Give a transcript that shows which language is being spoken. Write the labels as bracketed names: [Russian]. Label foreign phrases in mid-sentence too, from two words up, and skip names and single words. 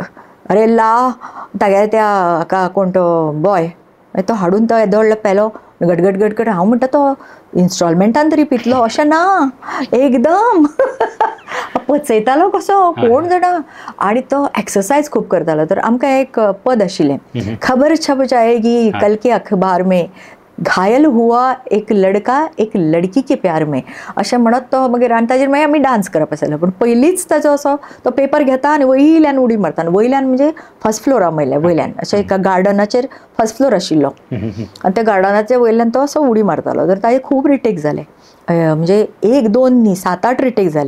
[Konkani] अरे ला तागे त्या कोण तो बॉय तो हाडून तो येदो व्हडलो पेलो गटगट गटगट. हांव म्हणटा तो इन्स्टॉलमेंटान तरी पितलो, अशें ना, एकदम पचयतालो कसो कोण जाणा. आणि तो एक्सरसाइज खूब करतालो. तर आमकां एक पद आशिल्लें, [Hindi] खबर छप जाएगी कल के अखबार में, घायल हुआ एक लड़का एक लड़की के प्यार में, [Konkani] अशें म्हणत तो मागीर. आनी ताजेर मागीर आमी डान्स करप आसलो. पूण पयलींच ताजो असो तो पेपर घेता आनी वयल्यान उडी मारता. आनी वयल्यान म्हणजे [English] first floora [Konkani] वयल्यान अशें एका गार्डनाचेर [English] first floor [Konkani] आशिल्लो, आनी त्या गार्डनाच्या वयल्यान तो असो उडी मारतालो. तर ताजे खूब रिटेक जाले, म्हणजे 1-2 न्ही 7-8 रिटेक जाले.